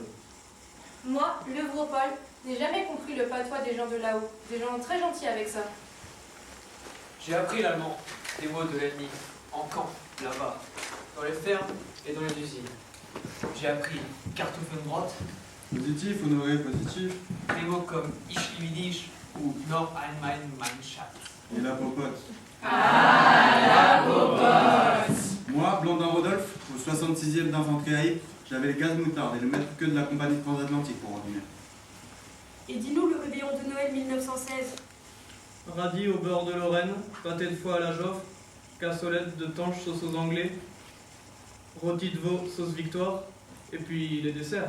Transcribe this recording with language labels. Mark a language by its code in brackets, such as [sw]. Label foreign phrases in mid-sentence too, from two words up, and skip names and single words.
[fr] Moi, Levrault-Paul, n'ai jamais compris le patois des gens de là-haut. Des gens très gentils avec ça. J'ai appris l'allemand, des mots de l'ennemi, en camp, là-bas, dans les fermes et dans les usines. J'ai appris Kartoffelbrot, Positif, Honoré, positif. des mots comme [de] Ich liebe dich [fr] ou [de] Noch einmal mein Schatz. [fr] Et la popote. Ah, la popote. Moi, Blandin Rodolphe, au 66e d'infanterie à Ypres, j'avais le gaz moutarde et le maître que de la compagnie transatlantique pour revenir. Et dis-nous le rébellion de Noël 1916. Radis au beurre de Lorraine, pâté de foie à la Joffre, cassolette de tanche sauce aux Anglais, rôti de veau sauce Victoire, et puis les desserts.